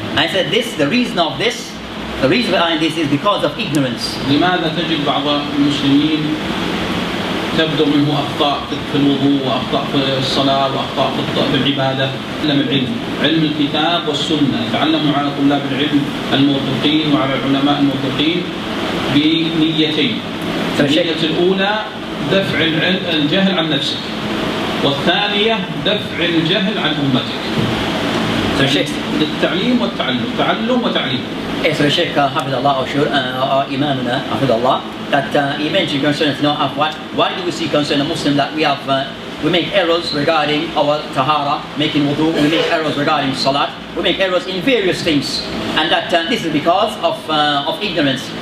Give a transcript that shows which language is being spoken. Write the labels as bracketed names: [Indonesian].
[English] I said this, the reason of this, the reason behind this is because of ignorance. [Arabic] لماذا تجد بعض المسلمين تبدو منه أخطاء في الوضوء وأخطاء في الصلاة وأخطاء في العبادة؟ تعلم العلم، علم الكتاب والسنة، تعلموا على طلاب العلم الموثوقين وعلى العلماء الموثوقين بنيتين. النية الأولى دفع الجهل عن نفسك، والثانية دفع الجهل عن أمتك. للتعليم والتعلم، تعلم وتعليم. [English] So Sheikh Hafidullah or Imamuna Hafidullah, that he mentioned concerning of what? Why do we see concerning a Muslim that we have we make errors regarding our tahara, making wudu, we make errors regarding salat, we make errors in various things, and that this is because of ignorance.